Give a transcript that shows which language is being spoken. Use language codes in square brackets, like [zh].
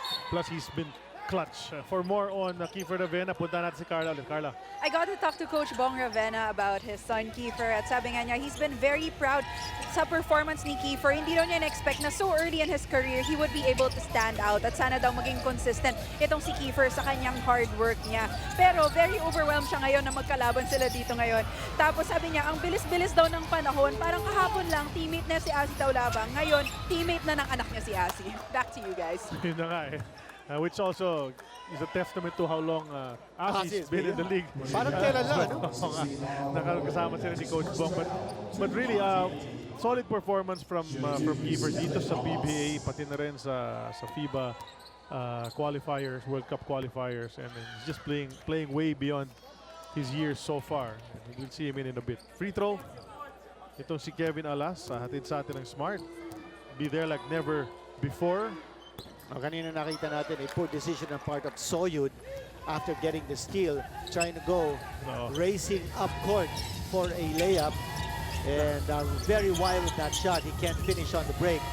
[en] Plus, he's been clutch. For more on Kiefer Ravena, [tl] punta natin si Carla ulit. [en] Carla. I got to talk to Coach Bong Ravena about his son Kiefer [tl] at sabi nga niya, [en] he's been very proud sa performance ni Kiefer. [tl] Hindi daw niya na-expect na [en] so early in his career, he would be able to stand out [tl] at sana daw maging consistent itong si Kiefer sa kanyang hard work niya. Pero [en] very overwhelmed [tl] siya ngayon na magkalaban sila dito ngayon. Tapos sabi niya, ang bilis-bilis daw ng panahon, parang kahapon lang, teammate na si Asi Taulabang. Ngayon, teammate na ng anak niya si Asi. [en] Back to you guys. [tl] Yun na nga eh. [en] Which also is a testament to how long Asi's been in the league. [tl] Parang kailan lang, ano? Oo nga. Nakakasama sila ni Coach Bong. [en] But really, solid performance from Kiefer [tl] dito sa PBA, pati na rin sa [en] FIBA qualifiers, World Cup qualifiers. And he's just playing way beyond his years so far. And we'll see him in a bit. Free throw. [tl] Itong si Kevin Alas, hatid sa atin ng Smart. [en] Be there like never before. [tl] Kanina nakita natin [en] a poor decision on part of Soyud after getting the steal, trying to go racing up court for a layup, and very wild with that shot. He can't finish on the break.